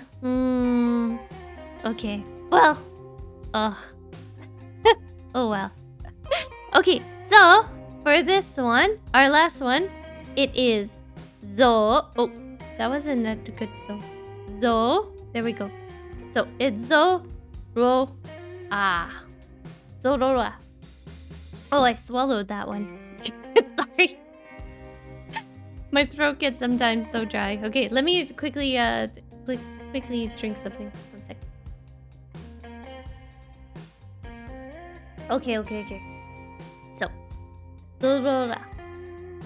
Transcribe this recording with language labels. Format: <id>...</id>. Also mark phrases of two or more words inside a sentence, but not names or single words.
<en>Okay. Well. Oh. Oh well. Okay, so for this one, our last one, it is zo. Oh, that wasn't a good so. Zo. There we go. So it's zo, ro, ah. Zo, ro, ra. Oh, I swallowed that one. Sorry. My throat gets sometimes so dry. Okay, let me quickly quickly drink something. 1 sec. Okay. So, Zorora. Yeah.</en>